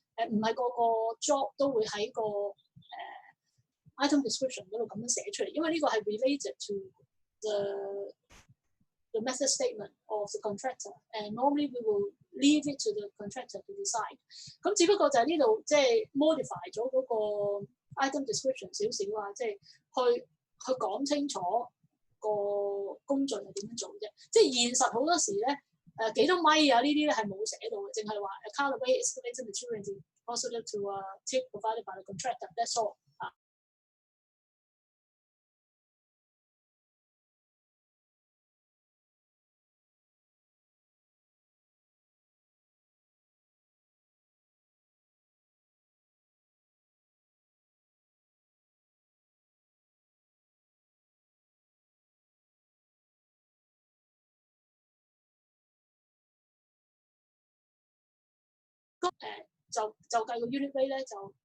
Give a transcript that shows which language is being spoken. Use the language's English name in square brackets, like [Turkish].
[Cantonese] 唔係個 job 都會喺個item description 嗰度咁樣寫出嚟，因為 [English] 呢個係 related to the method statement of the contractor, and normally we will leave it to the contractor to decide. [Cantonese] 咁只不過就係呢度即係 modify 咗嗰個 item description 少少啊，即係去講清楚個工序係點樣做啫。即係現實好多時咧。幾多米啊？呢啲咧係冇寫到嘅，淨係話 [English] calibrate excavated material is deposited to a tip provided by the contractor. That's all [Cantonese] 就計個 unit rate 咧就